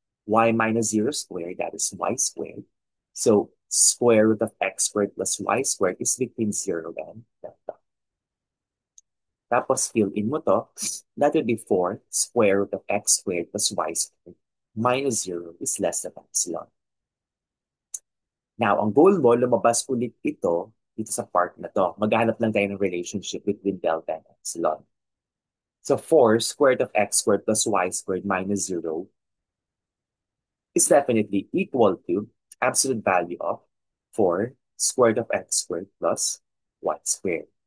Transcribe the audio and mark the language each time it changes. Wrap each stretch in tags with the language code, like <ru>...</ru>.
<en>Y minus 0 squared, that is y squared. So, square root of x squared plus y squared is between 0 and delta.</en> <tl>Tapos, fill in mo to.</tl> <en>That would be 4 square root of x squared plus y squared minus 0 is less than epsilon.</en> <tl>Now, ang goal mo, lumabas ulit ito dito sa part na to. Maghanap lang tayo ng</tl> <en>relationship between delta and epsilon. So 4 squared of x squared plus y squared minus 0 is definitely equal to absolute value of 4 squared of x squared plus y squared.</en>